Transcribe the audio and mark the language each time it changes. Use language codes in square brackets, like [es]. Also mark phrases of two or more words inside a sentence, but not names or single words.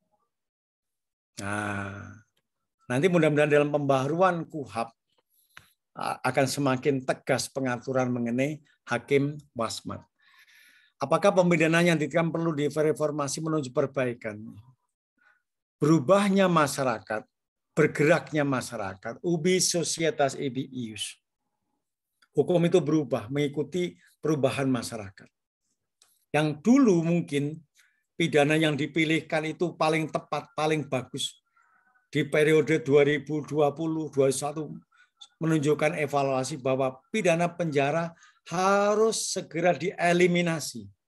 [id] Nah, nanti mudah-mudahan dalam pembaharuan KUHAP akan semakin tegas pengaturan mengenai hakim wasmat. Apakah pemidanaan yang ditekan perlu direformasi menuju perbaikan? Berubahnya masyarakat, bergeraknya masyarakat, [la] ubi societas ibi ius. [id] Hukum itu berubah mengikuti perubahan masyarakat. Yang dulu mungkin pidana yang dipilihkan itu paling tepat, paling bagus. Di periode 2020-2021 menunjukkan evaluasi bahwa pidana penjara harus segera dieliminasi.